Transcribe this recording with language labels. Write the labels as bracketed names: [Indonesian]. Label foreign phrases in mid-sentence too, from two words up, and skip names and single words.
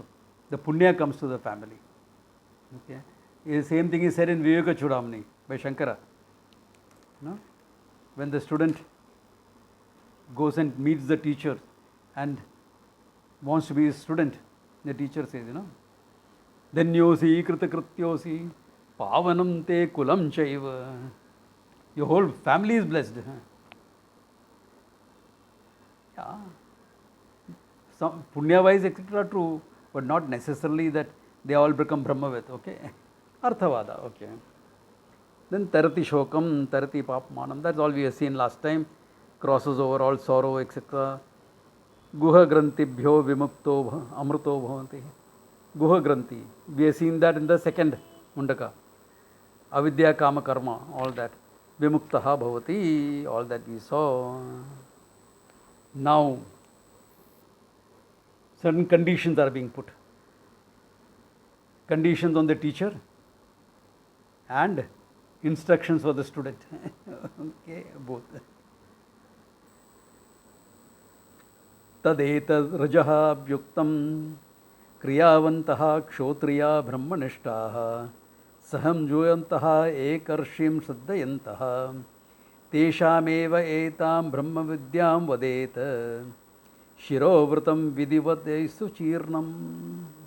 [English] The punya comes to the family. Okay? The same thing is said in Viveka Chudamani by Shankara. No? When the student goes and meets the teacher and wants to be his student, the teacher says, [Sanskrit] Dhanyosi kritakrityosi pavanam te kulam chaiva. [English] Your whole family is blessed. Yeah. Some punya wise, etc., true, but not necessarily that they all become Brahmavid. Okay. Arthavada. Okay. [Sanskrit] Then Tarati Shokam, Tarati Papmanam. [English] That's all we have seen last time. Crosses over all sorrow, etc. [Sanskrit] Guha Grantibhyo Vimukto Amruto Bhavanti. Guha Granthi. [English] We have seen that in the second Mundaka. [Sanskrit] Avidya Kama Karma, [English] all that. [Sanskrit] Vimuktaha Bhavati, [English] all that we saw. Now, certain conditions are being put. Conditions on the teacher and instructions for the student. Okay, both. [Sanskrit] Tadetad rajaha abhyuktam kriyavantaha kshotriya brahmanishtaha saham juyantaha ekarshim saddhayantaha teshameva etam brahmavidyam vadeta shirovratam vidivadaisu chirnam.